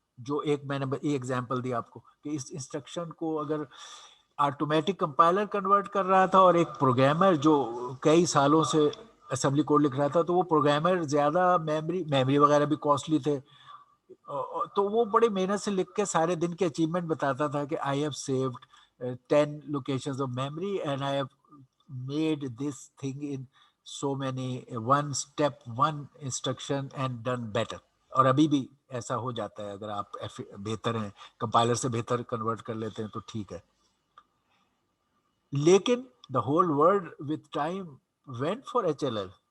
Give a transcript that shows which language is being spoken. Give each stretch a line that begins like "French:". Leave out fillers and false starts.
Urdu: جو ایک میں نے ایگزامپل دی آپ کو کہ اس انسٹرکشن کو اگر آٹومیٹک کمپائلر کنورٹ کر رہا تھا اور ایک پروگرامر جو کئی سالوں سے اسمبلی کوڈ لکھ رہا تھا, تو وہ پروگرامر زیادہ میموری وغیرہ بھی کاسٹلی تھے, تو وہ بڑی محنت سے لکھ کے سارے دن کے اچیومنٹ بتاتا تھا کہ
English: I have saved 10 locations of memory and I have made this thing in so many one step one instruction and done better.
Urdu: اور ابھی بھی ایسا ہو جاتا ہے, اگر آپ بہتر ہیں, کمپائلر سے بہتر کنورٹ کر لیتے ہیں تو ٹھیک ہے. لیکن
English: the whole world with time went for HLL.